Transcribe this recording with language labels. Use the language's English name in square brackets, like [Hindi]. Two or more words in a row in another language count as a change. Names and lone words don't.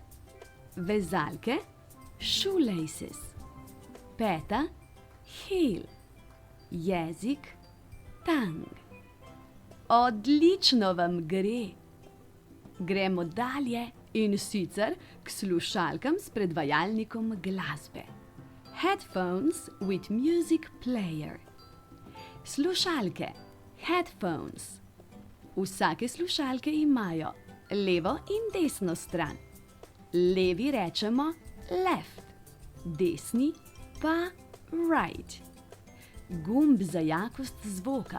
[Slovenian] Vezalke, shoelaces, peta, heel, jezik, tongue. Odlično vam gre. Gremo dalje in sicer k slušalkam s predvajalnikom glasbe. [English] Headphones with music player. [Slovenian] Slušalke, headphones. Vsake slušalke imajo levo in desno stran. Levi rečemo left, desni pa right. Gumb za jakost zvoka.